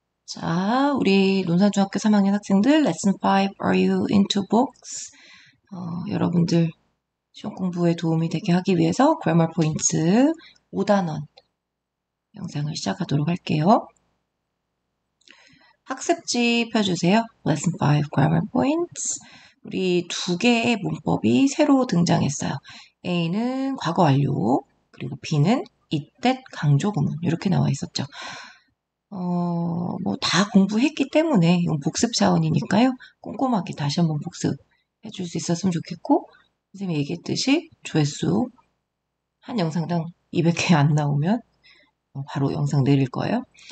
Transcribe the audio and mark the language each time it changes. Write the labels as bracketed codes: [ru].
[ko] 자, 우리 논산중학교 3학년 학생들 레슨 5 [en] Are you into books? [ko] 여러분들 시험 공부에 도움이 되게 하기 위해서 그래머 포인트 5단원 영상을 시작하도록 할게요. 학습지 펴주세요. [en] 레슨 5 grammar points. [ko] 우리 두 개의 문법이 새로 등장했어요. A는 과거 완료, 그리고 B는 이때 강조 구문 이렇게 나와 있었죠. 뭐 다 공부했기 때문에 이건 복습 차원이니까요. 꼼꼼하게 다시 한번 복습해 줄 수 있었으면 좋겠고, 선생님이 얘기했듯이 조회수 한 영상당 200회 안 나오면 바로 영상 내릴 거예요.